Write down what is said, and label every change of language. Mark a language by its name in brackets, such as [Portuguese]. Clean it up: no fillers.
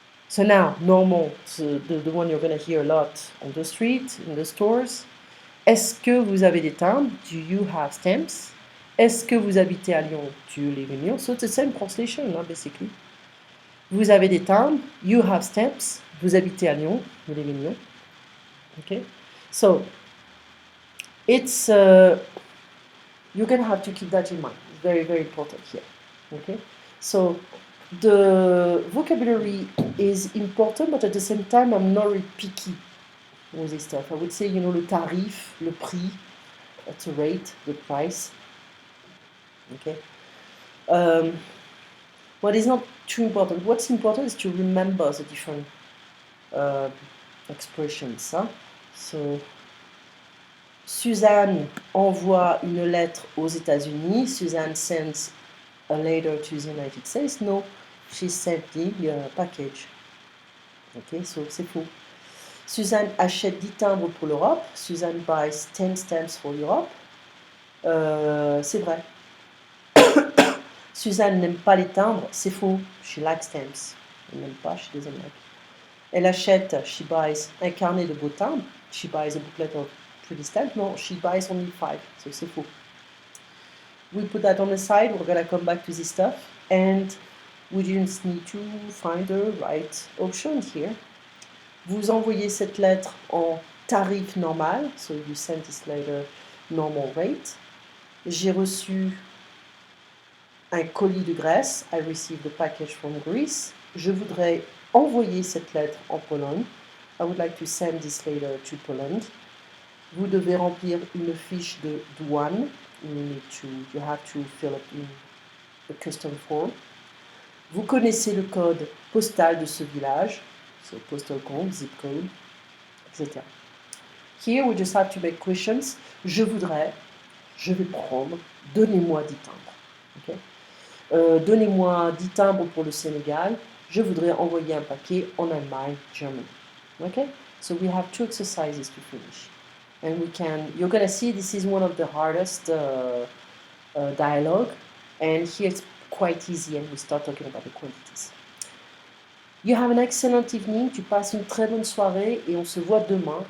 [English] So now, normal, so the one you're going to hear a lot on the street, in the stores. [French] Est-ce que vous avez des timbres? [English] Do you have stamps? [French] Est-ce que vous habitez à Lyon? [English] Do you live in Lyon? So it's the same translation, basically. [French] Vous avez des timbres? [English] You have stamps. [French] Vous habitez à Lyon? [English] You live in Lyon. Okay? So, it's, you're going to have to keep that in mind. It's very, very important here. Okay? So, the vocabulary is important, but at the same time, I'm not really picky with this stuff. I would say, [French] le tarif, le prix, [English] that's a rate, the price. Okay? What is not too important. What's important is to remember the different expressions. Huh? [French] So, Suzanne envoie une lettre aux États-Unis. [English] Suzanne sends a letter to the United States. No, she's sending a package. Okay, so [French] c'est faux. Suzanne achète 10 timbres pour l'Europe. [English] Suzanne buys 10 stamps for Europe. [French] C'est vrai. Suzanne n'aime pas les timbres. C'est faux. [English] She likes stamps. [French] Elle n'aime pas, [English] she doesn't like. [French] Elle achète, [English] she buys, [French] un carnet de beaux timbres. [English] She buys a booklet of pretty stamps. No, she buys only 5. So [French] c'est faux. [English] We put that on the side. We're going to come back to this stuff. And we just need to find the right option here. [French] Vous envoyez cette lettre en tarif normal. [English] So you send this letter normal rate. [French] J'ai reçu un colis de Grèce. [English] I received a package from Greece. [French] Je voudrais envoyer cette lettre en Pologne. [English] I would like to send this letter to Poland. [French] Vous devez remplir une fiche de douane. [English] You have to fill up in a custom form. [French] Vous connaissez le code postal de ce village. [English] So postal code, zip code, etc. Here we just have to make questions. [French] Je voudrais, je vais prendre, donnez-moi 10 timbres. Okay? Donnez-moi 10 timbres pour le Sénégal. Je voudrais envoyer un paquet en Allemagne, Germany. [English] Okay? So we have 2 exercises to finish. And you're going to see this is one of the hardest dialogue. And here it's quite easy and we start talking about the quantities. You have an excellent evening. [French] Tu passes une très bonne soirée et on se voit demain.